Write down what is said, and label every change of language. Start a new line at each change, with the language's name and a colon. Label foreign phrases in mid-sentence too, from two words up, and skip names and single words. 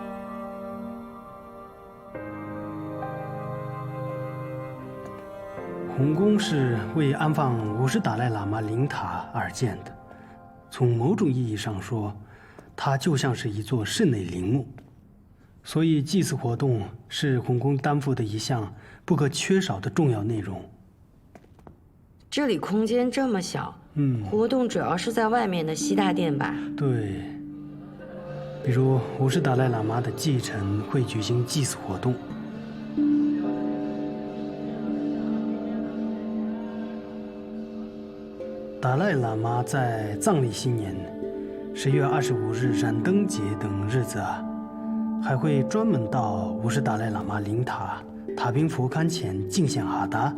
Chinese: 洪宮是為安放五世達賴喇嘛靈塔而建的，從某種意義上說，它就像是一座室內陵墓，所以祭祀活動是洪宮擔負的一項不可缺少的重要內容。這裡空間這麼小，活動主要是在外面的西大殿吧？对，比如五世达赖喇嘛的继承会舉行祭祀活動。达賴喇嘛在藏曆新年10月25日燃燈節等日子還會專門到五世達賴喇嘛靈塔塔賓佛龕前敬獻哈達。